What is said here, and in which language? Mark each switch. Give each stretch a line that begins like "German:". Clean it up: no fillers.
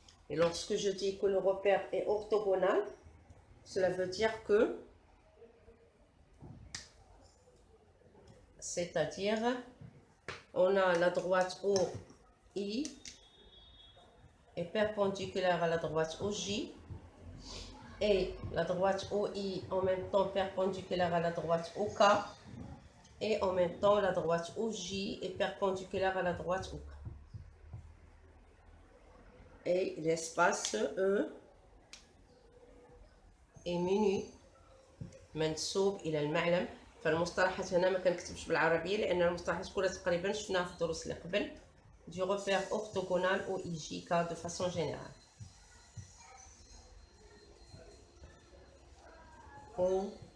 French: Et lorsque je dis que le repère est orthogonal, cela veut dire que, c'est-à-dire, on a la droite OI est perpendiculaire à la droite OJ, et la droite OI en même temps perpendiculaire à la droite OK, et en même temps la droite OJ est perpendiculaire à la droite OK. Et l'espace E est menu
Arabic: منسوب إلى المعلم. فالمصطلحات هنا ما كنكتبش بالعربية لأن المصطلحات كلها تقريبا شفناها في الدروس اللي قبل.
French: Du repère orthogonal OIJK de façon générale. OIJK.